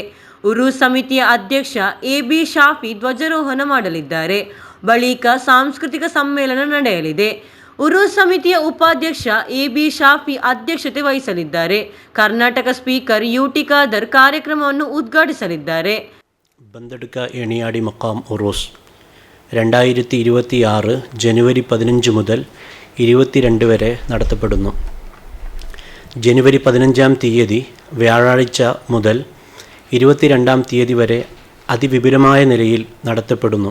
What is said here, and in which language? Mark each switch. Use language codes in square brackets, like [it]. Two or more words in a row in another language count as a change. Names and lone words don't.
[kn] ಉರುಸ್ ಸಮಿತಿಯ ಅಧ್ಯಕ್ಷ ಎಬಿ ಶಾಫಿ ಧ್ವಜಾರೋಹಣ ಮಾಡಲಿದ್ದಾರೆ. ಬಳಿಕ ಸಾಂಸ್ಕೃತಿಕ ಸಮ್ಮೇಳನ ನಡೆಯಲಿದೆ. ಉರುಸ್ ಸಮಿತಿಯ ಉಪಾಧ್ಯಕ್ಷ ಎಬಿ ಶಾಫಿ ಅಧ್ಯಕ್ಷತೆ ವಹಿಸಲಿದ್ದಾರೆ. ಕರ್ನಾಟಕ ಸ್ಪೀಕರ್ ಯುಟಿ ಖಾದರ್ ಕಾರ್ಯಕ್ರಮವನ್ನು ಉದ್ಘಾಟಿಸಲಿದ್ದಾರೆ. [ml] ബന്ദടുക്ക ഏണിയാടി മക്കാം ഉറൂസ് 2026 ജനുവരി 15 മുതൽ 22 വരെ നടത്തപ്പെടുന്നു. ജനുവരി 15-ാം തീയതി വ്യാഴാഴ്ച മുതൽ 22-ാം തീയതി വരെ അതിവിപുലമായ നിലയിൽ നടത്തപ്പെടുന്നു.